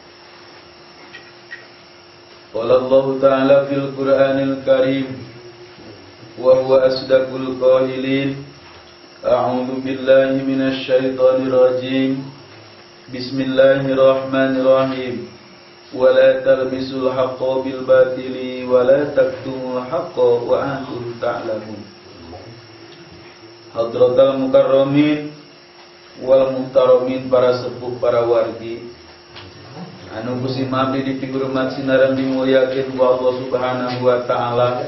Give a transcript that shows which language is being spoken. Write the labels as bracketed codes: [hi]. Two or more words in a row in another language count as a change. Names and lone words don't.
[ar] قال الله تعالى في القرآن الكريم وهو أصدق القائلين. أعوذ بالله من الشيطان الرجيم. بسم الله الرحمن الرحيم. ولا تلبسوا الحق بالباطل ولا تكتموا الحق وأنتم تعلمون. حضرات المكرمين والمحترمين, [su] para sepuh, para wargi anu kusim abdi dipigurmat sinaran dimuliakeun ku Allah [ar] سبحانه وتعالى.